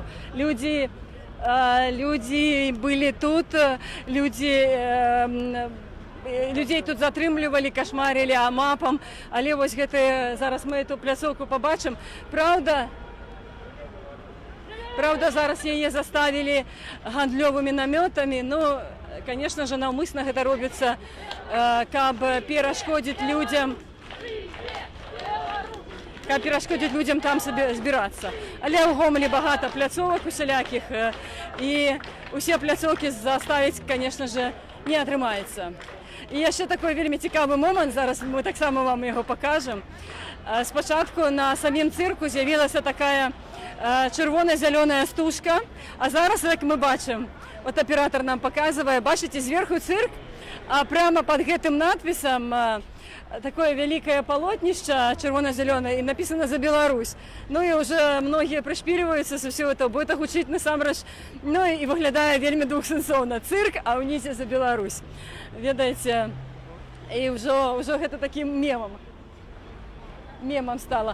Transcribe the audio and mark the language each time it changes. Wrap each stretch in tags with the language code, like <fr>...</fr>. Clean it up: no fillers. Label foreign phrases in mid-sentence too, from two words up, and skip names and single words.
<be>Людзі былі тут, людзей тут затрымлівалі, кашмарілі амапам, але вось гэта зараз мы эту пляцоўку пабачым. Правда, зараз яе заставілі гандлёвымі намётамі,</be> <ru>но, конечно же,</ru> <be>наўмысна гэта робіцца, каб перашкодзіць людзям там сабе збірацца. Але ў Гомелі багата пляцовак усялякіх, і усе пляцоўкі заставіць,</be> <ru>конечно же,</ru> <be>не атрымаецца. І яшчэ такой вельмі цікавы момант, зараз мы таксама вам яго пакажам. Спачатку на самім цырку з'явілася такая чырвона-зялёная стужка, а зараз, як мы бачым,</be> <ru>вот оператор нам показывает,</ru> <be>бачите, зверху цирк,</be> <ru>А прямо под</ru> <be>гэтым надпісам такое вялікае палотнішча чырвона-зялёнае і напісана «За Беларусь». Ну і ўжо многія прышпільваюцца са ўсё это, бо это гучыць насамрэч, ну і выглядае вельмі двухсэнсоўна. Цырк, а ўнізе «За Беларусь». Ведаеце, і ўжо гэта такім мемам стала.</be>